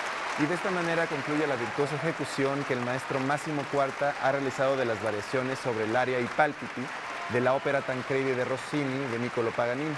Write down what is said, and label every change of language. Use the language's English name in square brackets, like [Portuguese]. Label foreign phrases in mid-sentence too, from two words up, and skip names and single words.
[Spanish] Y de esta manera concluye la virtuosa ejecución que el maestro Massimo Quarta ha realizado de las variaciones sobre l'Aria i Palpiti de la ópera Tancredi de Rossini de Niccolò Paganini.